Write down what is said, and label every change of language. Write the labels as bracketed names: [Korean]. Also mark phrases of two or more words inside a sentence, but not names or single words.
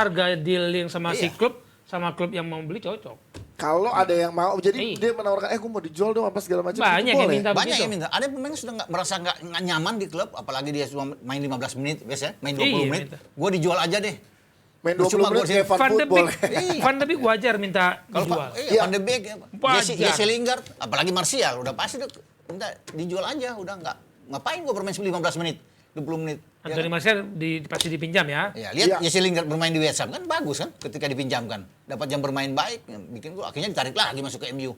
[Indonesian] harga deal yang sama si Iya. klub, sama klub yang mau beli cocok. Kalau ada yang mau, jadi Iya. dia menawarkan, gue mau dijual dong apa segala macam. Banyak itu yang boleh. minta Banyak begitu. yang minta. Ada pemain yang sudah merasa nggak nyaman di klub, apalagi dia cuma main 15 menit, biasa main 20 Iya, menit. minta. Gue dijual aja deh. Main Cuma 20 menit gua kayak fan Van de football. Beek, Iya. Van de Beek wajar minta Kalau dijual. Iya. Van de Beek, Wajar. Jesse Lingard, apalagi Martial, udah pasti minta dijual aja, udah nggak ngapain gue bermain 15 menit, 20 menit. Anthony Martial pasti dipinjam ya. Ya, lihat Iya. Jesse Lingard bermain di West Ham kan bagus kan ketika dipinjamkan. Dapat jam bermain baik, bikin gua akhirnya ditarik lagi masuk ke MU.